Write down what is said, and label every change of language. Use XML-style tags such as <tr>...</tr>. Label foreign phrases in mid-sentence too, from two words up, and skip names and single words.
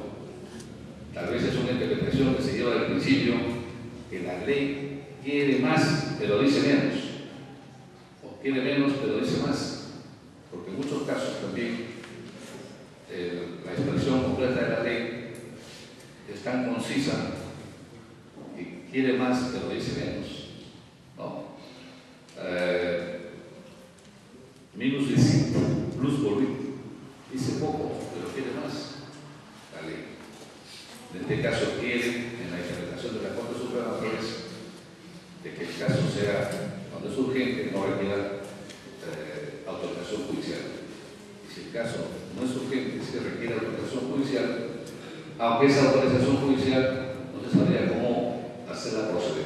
<es>Tal vez es una interpretación que se lleva del principio que la ley quiere más, pero dice menos. O quiere menos, pero dice más. Porque en muchos casos también la expresión completa de la ley es tan concisa que quiere más, pero dice menos. ¿No?</es> <la>Minus licit, plus voluit.</la> <es>Dice poco, pero quiere más la ley. En este caso quiere, en la interpretación de la Corte Suprema, de que el caso sea, cuando es urgente, no requiera autorización judicial. Y si el caso no es urgente, si requiere autorización judicial, aunque esa autorización judicial no se sabría cómo hacerla proceder.</es>